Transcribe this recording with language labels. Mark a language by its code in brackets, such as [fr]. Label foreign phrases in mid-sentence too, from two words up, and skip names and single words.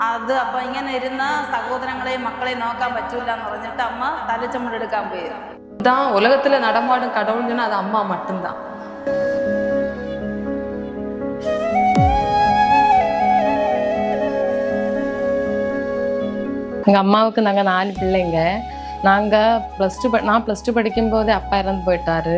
[ml] അത് അപ്പം ഇങ്ങനെ ഇരുന്ന സഹോദരങ്ങളെയും മക്കളെയും നോക്കാൻ പറ്റൂല എന്ന് പറഞ്ഞിട്ട് അമ്മ തലച്ചമ്മടെടുക്കാൻ പോയി. [ta] தான் உலகத்துல நடமாடும் கடவுள்னா அது அம்மா மட்டும்தான். எங்கள் அம்மாவுக்கு நாங்கள் 4 பிள்ளைங்க. நான் [en] plus two [ta] படிக்கும்போதே அப்பா இறந்து போயிட்டாரு.